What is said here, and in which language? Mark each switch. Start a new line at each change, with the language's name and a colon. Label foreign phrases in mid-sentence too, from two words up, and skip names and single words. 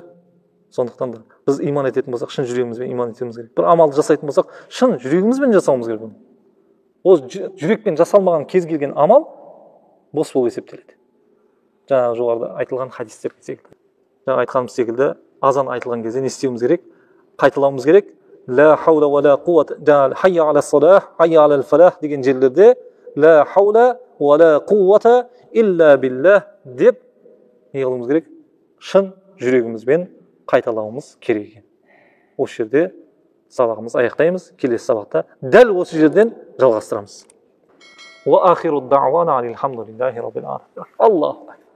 Kazakh: Сондықтан да біз иман ететін болсақ, шын жүрегімізбен иман етуіміз керек. Бір амалды жасайтын болсақ, шын жүрегімізбен жасауымыз керек. Ол жүрекпен жасалмаған кез келген амал бос болып есептеледі. Жаңағы жоғарыда айтылған хадистер секілді. Жаңа айтқанымыз секілді, азан айтылған кезде не істеуіміз керек? Қайталауымыз керек.
Arabic: لا حول ولا قوة حي على الصلاة حي على الفلاح
Kazakh: деген жерлерде
Arabic: لا حول ولا قوة إلا بالله
Kazakh: деп не қылуымыз керек? Шын жүрегімізбен қайталауымыз керек екен. Осы жерде сабағымыз аяқтаймыз. Келесі сабақта дәл осы жерден жалғастырамыз.
Arabic: وآخر دعوانا الحمد لله رب العالمين.
Kazakh: Аллах